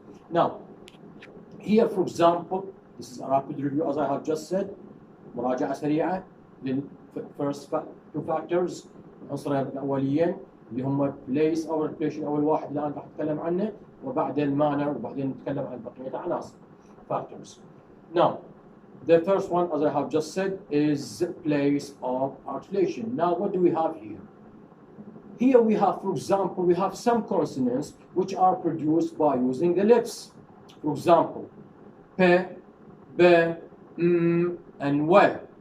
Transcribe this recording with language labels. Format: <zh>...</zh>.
<en>Now, here, for example, this is a rapid review, as I have just said.</en> <ar>مراجعة سريعة.</ar> <en>The first 2 factors,</en> <ar>العنصرين الأوليين اللي هم place أو articulation أول واحد الآن راح أتكلم عنه, وبعدين manner, وبعدين نتكلم عن بقية عناصر factors.</ar> <en>Now, the first one, as I have just said, is place of articulation. Now, what do we have here? Here we have, for example, we have some consonants which are produced by using the lips. For example, p, b, m, and w.</en>